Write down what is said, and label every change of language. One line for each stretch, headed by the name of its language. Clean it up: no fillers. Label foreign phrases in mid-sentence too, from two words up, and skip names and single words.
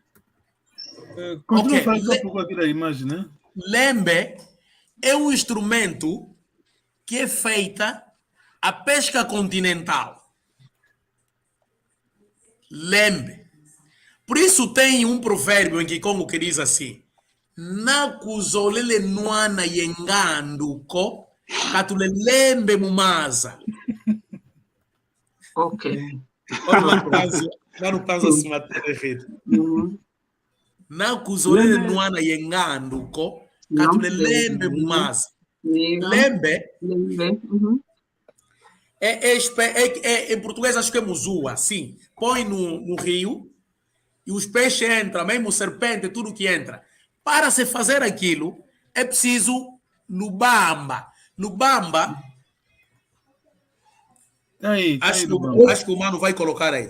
Portuguese: Continua falando um pouco aqui da imagem, né? Lembe é um instrumento que é feita a pesca continental. Lembe. Por isso tem um provérbio em Kikongo que diz assim:
Kongo: nakuzolele nwana yenganduko katulelembe mumaza.
Portuguese: Ok. Olha lá no caso assim,
Kongo: nakuzolele nwana yenganduko katulelembe mumaza.
Portuguese: Lembe em português acho que é muzua, sim. Põe no rio e os peixes entram, mesmo serpente, tudo que entra. Para se fazer aquilo, é preciso lubamba. Lubamba, acho que o mano vai colocar aí.